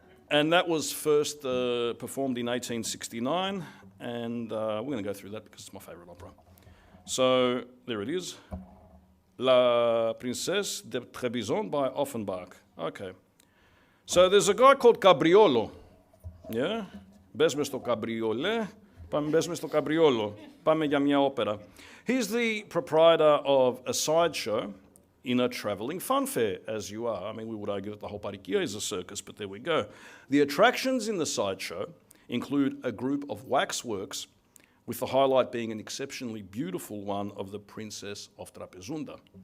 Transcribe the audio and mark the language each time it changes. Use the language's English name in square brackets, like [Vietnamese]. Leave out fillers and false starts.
[English] And that was first performed in 1869, and we're going to go through that because it's my favourite opera. So, there it is. La Princesse de Trebizond by Offenbach. Okay. So, there's a guy called Cabriolo. Yeah? [Greek] Μπες μες στο Cabriole. Μπες μες στο Cabriolo. Πάμε για μια όπερα. [English] He's the proprietor of a sideshow in a travelling fun fair, as you are. I mean, we would argue that the whole Parikia is a circus, but there we go. The attractions in the sideshow include a group of waxworks, with the highlight being an exceptionally beautiful one of the Princess of Trapezunda.